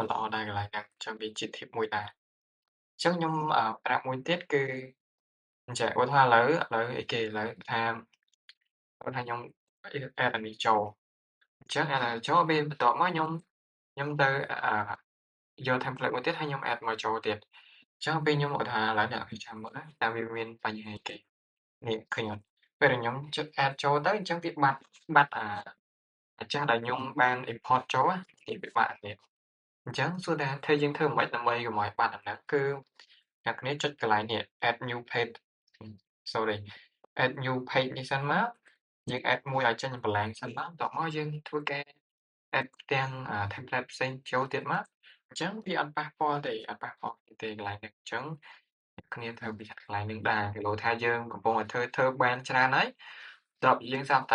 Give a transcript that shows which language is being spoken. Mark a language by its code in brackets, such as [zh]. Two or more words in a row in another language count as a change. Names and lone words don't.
[km] ល្អដែរកន្លែងហ្នឹងអញ្ចឹងវាជា tip មួយដែរអញ្ចឹងខ្ញុំប្រាប់មួយទៀតគឺអញ្ចឹងឧទាហរណ៍ឥឡូវអីគេឥឡូវថាខ្ញុំ add អានេះចូលអញ្ចឹង add អានេះចូលពេលបន្ទាប់មកខ្ញុំទៅយក template មួយទៀតហើយខ្ញុំ add មកចូលទៀតអញ្ចឹងពេលខ្ញុំឧទាហរណ៍ឥឡូវអ្នកនរចាំមើលណាតើវាមានបញ្ហាអីគេនេះឃើញអត់ពេលដែលខ្ញុំចុច add ចូលទៅអញ្ចឹងវា បាត់អាចាស់ដែលខ្ញុំបាន import ចូលនេះវាបាត់អានេះអញ្ចឹងសួរថាយើងធ្វើម៉េចដើម្បីកុំឲ្យបាត់អាហ្នឹងគឺអ្នកគ្នាចុចកន្លែងនេះ [en] add new page sorry add new page [km] នេះសិនមកយើង add មួយឲ្យចេញ blank សិនមកបន្ទាប់មកយើងធ្វើការ add ទាំង template ផ្សេងចូលទៀតមកអញ្ចឹងវាអត់ប៉ះពាល់ទេអត់ប៉ះពាល់ទេកន្លែងហ្នឹងអញ្ចឹងអ្នកគ្នាត្រូវប្រយ័ត្នកន្លែងហ្នឹងដែរពីព្រោះថាយើងកំពុងតែធ្វើបានច្រើនហើយដល់យើងស្រាប់តែ